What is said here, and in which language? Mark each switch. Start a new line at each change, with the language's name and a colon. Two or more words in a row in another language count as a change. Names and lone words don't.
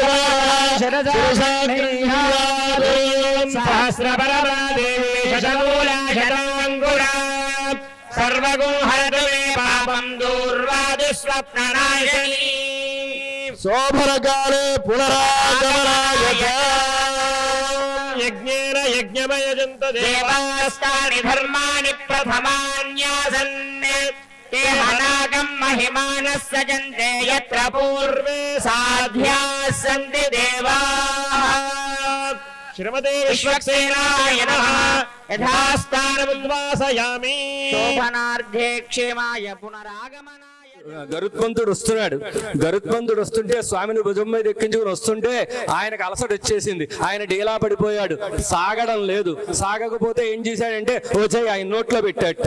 Sanskrit: సర్వగుం హరతు మే పాపం దూర్వాది స్వప్ననాశినీ శోభనకాలే పునరాగమనాయ యజ్ఞేన యజ్ఞమయజంత దేవాస్తాని ధర్మాని ప్రథమాన్యాసన్ ते हनाकं महिमानः सजन्ते यत्र पूर्वे साध्याः सन्ति देवाः श्रीमते विश्वक्सेनाय नमः यथास्थानमुद्वासयामि శోభనార్థే క్షేమాయ పునరాగమనాయ
Telugu: గరుత్మంతుడు వస్తుంటే స్వామిని భుజం మీద ఎక్కించుకుని వస్తుంటే ఆయనకు అలసట వచ్చేసింది. ఆయన డీలా పడిపోయాడు, సాగడం లేదు. సాగకపోతే ఏం చేశాడంటే వచ్చాయి ఆయన నోట్లో పెట్టాట.